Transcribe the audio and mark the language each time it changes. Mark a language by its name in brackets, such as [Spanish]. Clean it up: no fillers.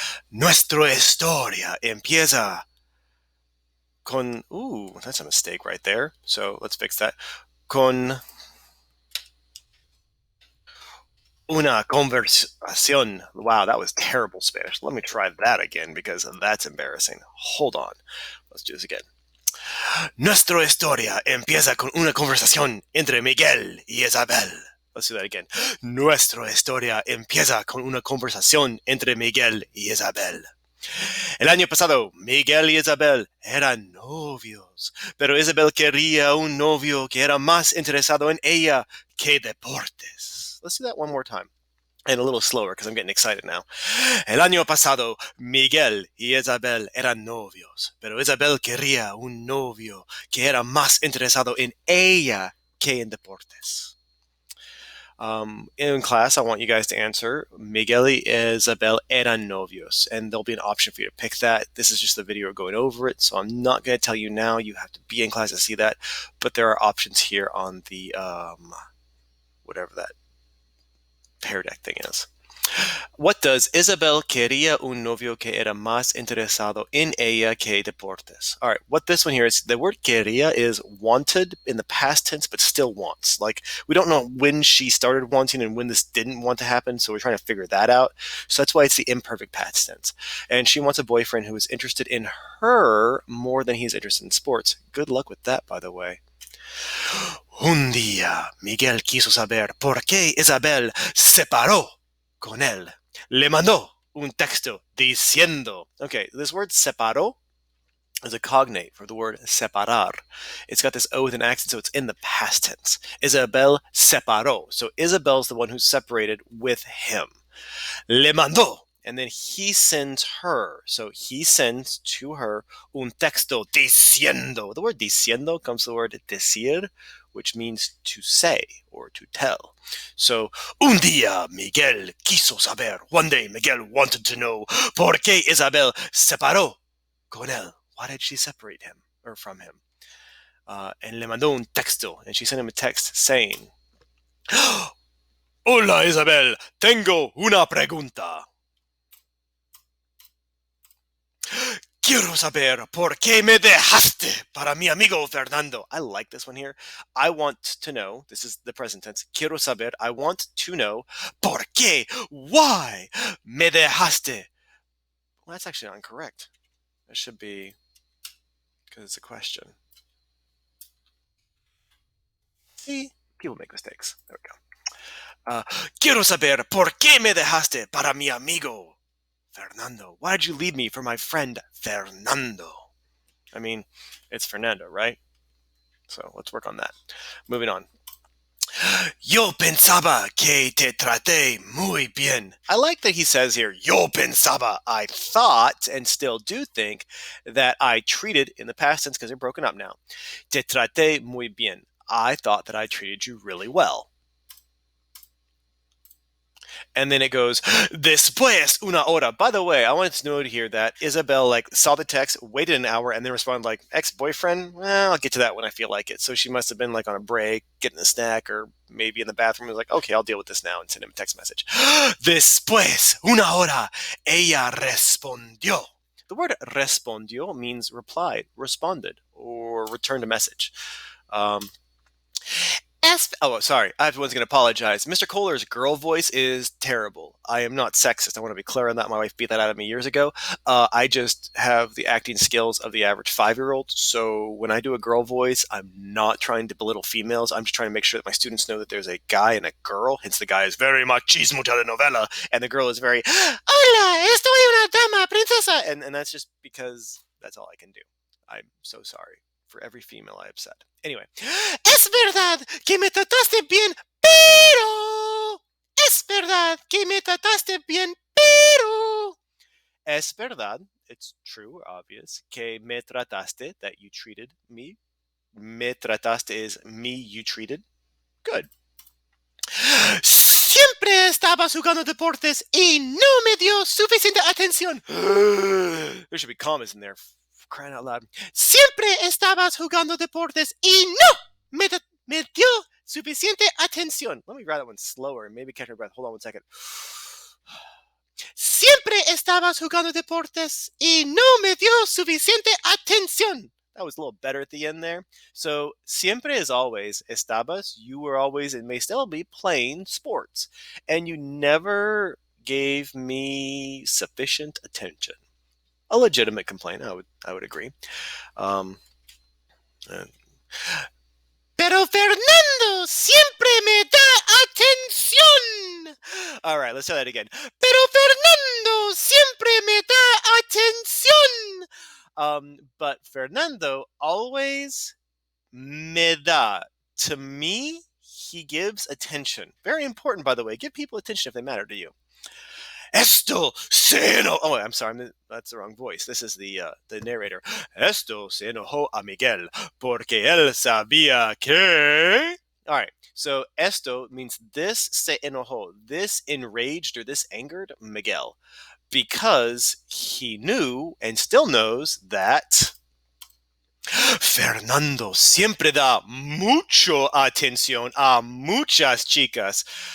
[Spanish] Nuestra historia empieza con. [English] Ooh, that's a mistake right there. So let's fix that. Con una conversación. Wow, that was terrible Spanish. Let me try that again because that's embarrassing. Hold on. Let's do this again. [Spanish] Nuestra historia empieza con una conversación entre Miguel y Isabel. Let's do that again. Nuestra historia empieza con una conversación entre Miguel y Isabel. El año pasado, Miguel y Isabel eran novios, pero Isabel quería un novio que era más interesado en ella que deportes. [English] Let's do that one more time. And a little slower because I'm getting excited now. [Spanish] El año pasado, Miguel y Isabel eran novios, pero Isabel quería un novio que era más interesado en ella que en deportes. [English] In class, I want you guys to answer Miguel y Isabel eran novios, and there'll be an option for you to pick that. This is just the video going over it, so I'm not going to tell you now. You have to be in class to see that, but there are options here on the whatever that Pear Deck thing is. [Spanish] What does Isabel quería un novio que era más interesado en ella que deportes? [English] All right, what this one here is, the word quería is wanted in the past tense, but still wants. Like, we don't know when she started wanting and when this didn't want to happen, so we're trying to figure that out. So that's why it's the imperfect past tense. And she wants a boyfriend who is interested in her more than he's interested in sports. Good luck with that, by the way. [Spanish] Un día, Miguel quiso saber por qué Isabel se paró con él. Le mandó un texto diciendo. [English] Okay, this word separó is a cognate for the word separar. It's got this O with an accent, so it's in the past tense. Isabel separó. So Isabel's the one who's separated with him. Le mandó. And then he sends her. So he sends to her un texto diciendo. The word diciendo comes from the word decir, which means to say or to tell. [Spanish] So, un día Miguel quiso saber. [English] One day Miguel wanted to know por qué Isabel separó con él. Why did she separate him or from him? And le mandó un texto, and she sent him a text saying, Hola Isabel, tengo una pregunta. [Spanish] Quiero saber por qué me dejaste para mi amigo Fernando. [English] I like this one here. I want to know, this is the present tense. Quiero saber, I want to know, por qué, why me dejaste. Well, that's actually not incorrect. It should be, because it's a question. See, people make mistakes. There we go. [Spanish] Quiero saber por qué me dejaste para mi amigo Fernando. [English] Why did you leave me for my friend Fernando? I mean, it's Fernando, right? So let's work on that. Moving on. [Spanish] Yo pensaba que te traté muy bien. [English] I like that he says here, yo pensaba, I thought and still do think that I treated, in the past tense because they're broken up now, te traté muy bien. I thought that I treated you really well. And then it goes, después una hora. By the way, I wanted to note here that Isabel saw the text, waited an hour, and then responded like, ex-boyfriend? Well, I'll get to that when I feel like it. So she must have been on a break, getting a snack, or maybe in the bathroom. It was like, okay, I'll deal with this now, and send him a text message. [Spanish] Después una hora, ella respondió. [English] The word respondió means replied, responded, or returned a message. Sorry. Everyone's going to apologize. Mr. Kohler's girl voice is terrible. I am not sexist. I want to be clear on that. My wife beat that out of me years ago. I just have the acting skills of the average 5-year-old. So when I do a girl voice, I'm not trying to belittle females. I'm just trying to make sure that my students know that there's a guy and a girl. Hence, the guy is very machismo telenovela, and the girl is very, hola, estoy una dama, princesa. And that's just because that's all I can do. I'm so sorry for every female I upset. [Spanish] Anyway, es verdad que me trataste bien, pero es verdad que me trataste bien, pero es verdad [English] it's true, obvious. Que me trataste, that you treated me. Me trataste is me, you treated. Good. [Spanish] Siempre estabas jugando deportes y no me dio suficiente atención. [English] There should be commas in there. Crying out loud. [Spanish] Siempre estabas jugando deportes y no me dio suficiente atención. [English] Let me grab that one slower and maybe catch my breath. Hold on one second. [Spanish] Siempre estabas jugando deportes y no me dio suficiente atención. [English] That was a little better at the end there. So, siempre is always, estabas, you were always and may still be playing sports. And you never gave me sufficient attention. A legitimate complaint, I would agree. [Spanish] Um, uh, Pero Fernando siempre me da atención. [English] All right, let's try that again. [Spanish] Pero Fernando siempre me da atención. [English] But Fernando always me da. To me, he gives attention. Very important, by the way. Give people attention if they matter to you. Esto se enojó. Oh, I'm sorry, that's the wrong voice. This is the narrator. [Spanish] Esto se enojó a Miguel porque él sabía que. [English] All right, so esto means this se enojó. This enraged or this angered Miguel because he knew and still knows that Fernando siempre da mucho atención a muchas chicas.